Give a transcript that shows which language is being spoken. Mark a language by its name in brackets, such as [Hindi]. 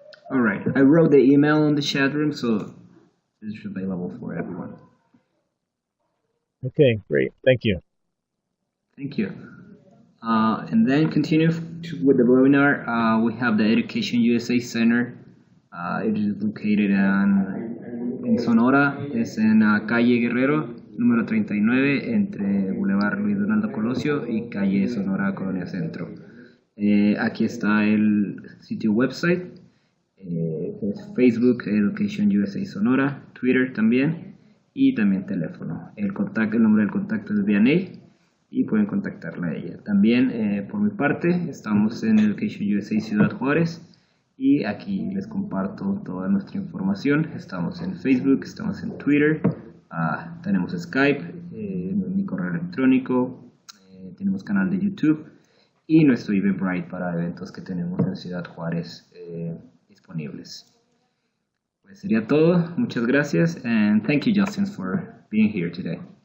[English] All right, I wrote the email on the chat room, so it's available for everyone. Okay, great. Thank you. Thank you. And then continue with the webinar. We have the Education USA Center. It is located en Sonora. [Spanish] Es en calle Guerrero, número 39, entre Boulevard Luis Donaldo Colosio y calle Sonora, Colonia Centro. Aquí está el sitio website, que es Facebook Education USA Sonora, Twitter también, y también teléfono. El nombre del contacto es Vianey y pueden contactarla a ella. También, por mi parte, estamos en Education USA Ciudad Juárez y aquí les comparto toda nuestra información. Estamos en Facebook, estamos en Twitter, tenemos Skype, mi correo electrónico, tenemos canal de YouTube y nuestro Eventbrite para eventos que tenemos en Ciudad Juárez disponibles. Pues sería todo. Muchas gracias [English] and thank you, Justin, for being here today.